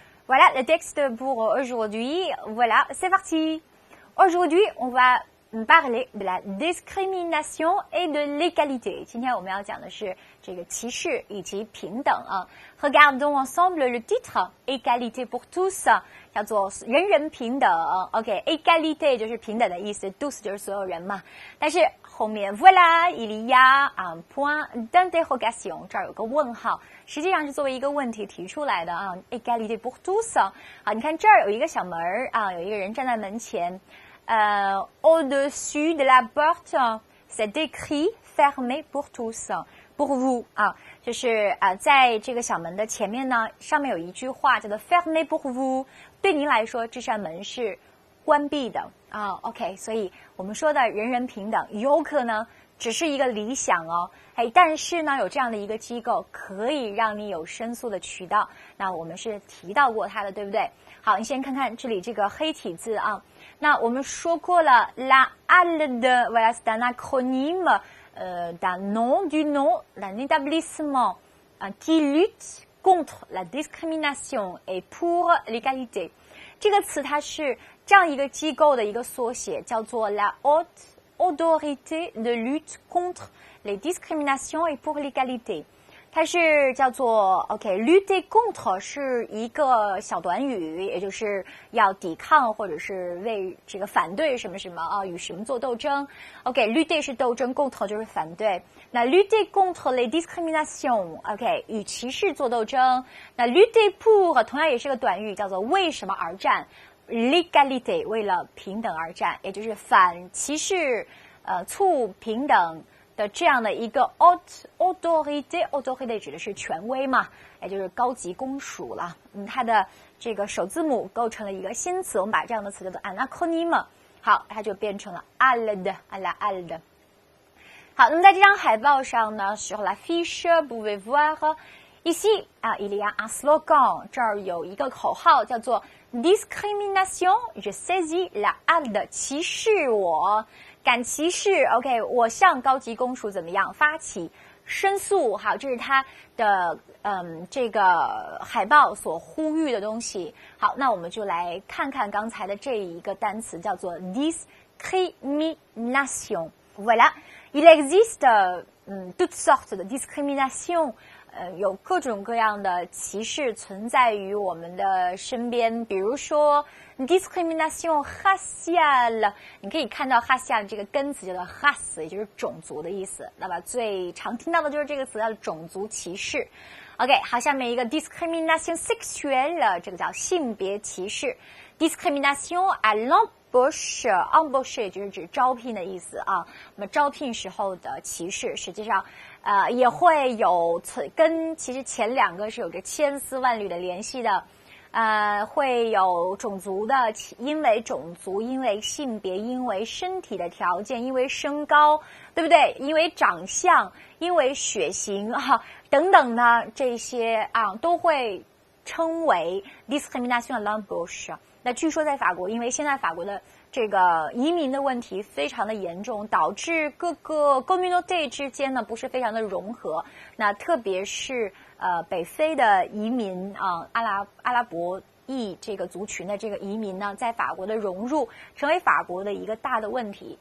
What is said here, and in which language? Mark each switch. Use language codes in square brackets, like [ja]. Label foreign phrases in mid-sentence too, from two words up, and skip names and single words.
[fr] Voilà le texte pour aujourd'hui. Voilà, c'est parti. Aujourd'hui, on va parler de la discrimination et de l'égalité. [zh] 今天我们要讲的是这个歧视以及平等啊。 [fr] Regardons ensemble le titre Égalité pour tous， [zh] 叫做人人平等。OK，égalité 就是平等的意思 ，tous 就是所有人嘛。但是后面 [fr] voilà il y a un point d'interrogation， [zh] 这儿有个问号，实际上是作为一个问题提出来的啊。 [fr] Égalité pour tous， [zh] 啊，你看这儿有一个小门啊，有一个人站在门前。 [fr] Au-dessus de la porte, c'est écrit fermé pour tous, pour vous [zh] 啊，就是在这个小门的前面呢，上面有一句话叫做 [fr] fermé pour vous， [zh] 对您来说这扇门是关闭的啊。OK， 所以我们说的人人平等，有可能只是一个理想哦，但是呢，有这样的一个机构可以让你有申诉的渠道。那我们是提到过它的，对不对？好，你先看看这里这个黑体字啊。那我们说过了 [fr] ，la ALDE voilà c'est un acronyme d'un nom du nom d'un établissement qui lutte contre la discrimination et pour l'égalité。 [zh] 这个词它是这样一个机构的一个缩写，叫做 [fr] la Haute Autorité de lutte contre les discriminations et pour l'égalité。 [zh] 它是叫做 [fr] lutter contre [zh] 是一个小短语，也就是要抵抗或者是为这个反对什么什么啊，与什么做斗争。lutter 是斗争 ，contre 就是反对。 [fr] 那 lutter contre les discriminations， [zh] 与歧视做斗争。那 [fr] lutter pour [zh] 同样也是个短语，叫做为什么而战。l'égalité 为了平等而战，也就是反歧视，促平等。的这样的一个 autorité 指的是权威嘛，也就是高级公署了。它的这个首字母构成了一个新词，我们把这样的词叫做 [fr] un acronyme。 [zh] 好，它就变成了 ALDE。好，那么在这张海报上呢， [fr] sur la fiche vous pouvez voir ici il y a un slogan， [zh] 这儿有一个口号叫做 [fr] discrimination je saisis la ALDE， [zh] 歧视我。敢歧视 ，OK， 我向高级公署怎么样发起申诉？好，这是他的这个海报所呼吁的东西。好，那我们就来看看刚才的这一个单词，叫做 discrimination。 [fr] Voilà, il existe toutes sortes de discrimination。 [zh] 有各种各样的歧视存在于我们的身边，比如说 [fr] discrimination raciale， [zh] 你可以看到 racial 这个根词叫做 race， 也就是种族的意思，那么最常听到的就是这个词叫种族歧视。OK， 好，下面一个 [fr] discrimination sexuelle， [zh] 这个叫性别歧视。 [fr] discrimination à l'embauche， [zh] 也就是指招聘的意思啊。那么招聘时候的歧视，实际上也会有跟其实前两个是有着千丝万缕的联系的。会有种族的，因为种族，因为性别，因为身体的条件，因为身高，对不对？因为长相，因为血型等等的这些都会称为 [fr] discrimination à l'embauche。 [zh] 那据说在法国，因为现在法国的这个移民的问题非常的严重，导致各个 community 之间呢不是非常的融合。那特别是北非的移民阿拉伯裔这个族群的这个移民呢，在法国的融入成为法国的一个大的问题。